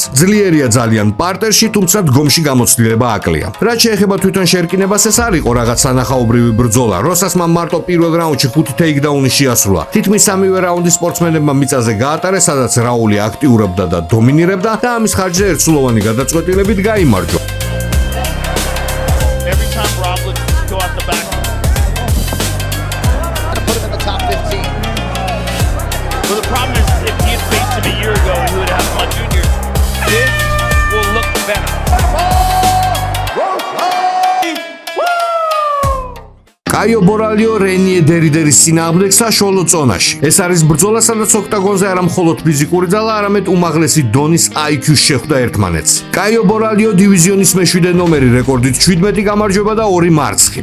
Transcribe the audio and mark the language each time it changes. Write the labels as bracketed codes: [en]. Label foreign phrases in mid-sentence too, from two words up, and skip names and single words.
[ka] ძლიერია ძალიან პარტერში, თუმცა დგომში გამოცდილი აკლია. რაც შეეხება თვითონ შერკინებას, ეს არ იყო რაღაც სანახაობრივი ბრძოლა. როსასმა მარტო პირველ რაუნდში 5 ტეიქდაუნი შეასრულა. თითქმის სამივე რაუნდი სპორტსმენებმა მიწაზე გაატარეს, სადაც რაული აქტიურობდა და დომინირებდა და ამის ხარჯზე ერთსულოვანი გადაწყვეტილებით გაიმარჯვა. [en] Every time Rob looks to go out the back. Put him in the top 15. Well, the problem is if he had faced him a year ago, he would have won juniors. This will look better. [ka] კაიო ბორალიო რენიე დერიდერის წინააღმდეგ საშუალო ზონაში. ეს არის ბრძოლა, სადაც ოქტაგონზე არა მხოლოდ ფიზიკური ძალა, არამედ უმაღლესი დონის IQ-ს შეხვდა ერთმანეთს. კაიო ბორალიო დივიზიონის მე-7 ნომერი რეკორდით 17 გამარჯვება და 2 მარცხი.